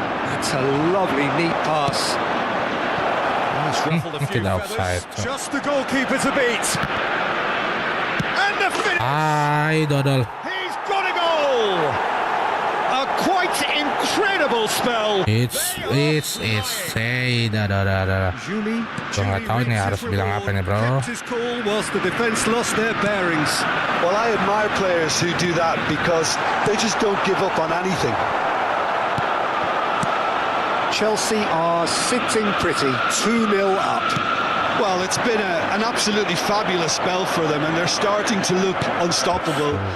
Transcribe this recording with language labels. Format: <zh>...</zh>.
<en>That's a lovely, neat pass. Nice ruffled a few feathers. Just the goalkeeper to beat. And the finish.</en> <id>Ay, dodol.</id> <en>He's got a goal. A quite incredible spell. It's say dah.</en> <id>Gua nggak tahu ini harus bilang apa nih, bro.</id> <en>His call was the defense lost their bearings. Well, I admire players who do that because they just don't give up on anything. Chelsea are sitting pretty, 2-0 up. Well, it's been an absolutely fabulous spell for them, and they're starting to look unstoppable.</en>